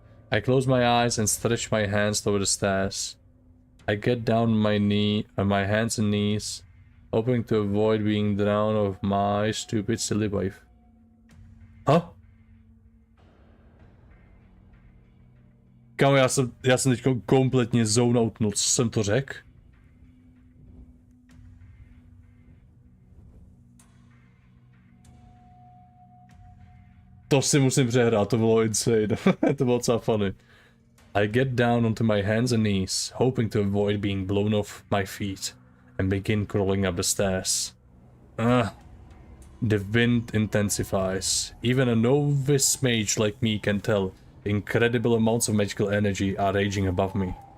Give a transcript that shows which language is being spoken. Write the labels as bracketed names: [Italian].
[English] I close my eyes and stretch my hands toward the stairs. I get down on my hands and knees, hoping to avoid being drowned of my stupid silly wife. Huh? [Czech] Kámo, já jsem teď kompletně zone outnul, co jsem to řekl? To si musím přehrát, to bylo insane. To bylo docela funny. [English] I get down onto my hands and knees, hoping to avoid being blown off my feet, and begin crawling up the stairs. The wind intensifies. Even a novice mage like me can tell incredible amounts of magical energy are raging above me.